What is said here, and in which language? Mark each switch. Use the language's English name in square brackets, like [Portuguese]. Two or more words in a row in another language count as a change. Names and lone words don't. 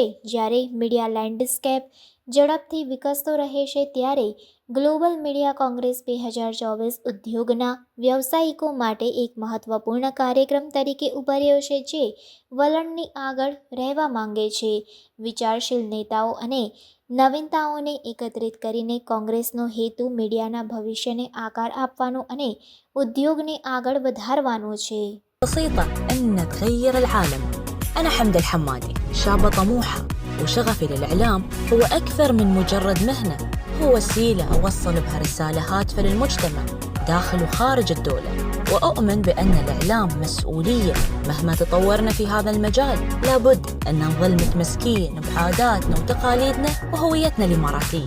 [Gujarati] જ્યારે [English] media landscape [Gujarati] ઝડપથી વિકસતો રહે છે, ત્યારે ગ્લોબલ મીડિયા કોંગ્રેસ 2024 ઉદ્યોગના વ્યવસાયિકો માટે એક મહત્વપૂર્ણ કાર્યક્રમ તરીકે ઉભર્યો છે, જે વલણની આગળ રહેવા માંગે છે. વિચારશીલ નેતાઓ અને નવીનતાઓને એકત્રિત કરીને કોંગ્રેસનો હેતુ મીડિયાના ભવિષ્યને આકાર આપવાનો અને ઉદ્યોગને આગળ વધારવાનો છે. [Arabic] بسيطة أن تغير العالم. أنا حمد الحمادي، شابة طموحة، وشغفي للإعلام هو أكثر من مجرد مهنة، هو وسيلة أوصل بها رسالة هادفة للمجتمع داخل وخارج الدولة. وأؤمن بأن الإعلام مسؤولية. مهما تطورنا في هذا المجال لابد أن نظل متمسكين بعاداتنا وتقاليدنا وهويتنا الإماراتية.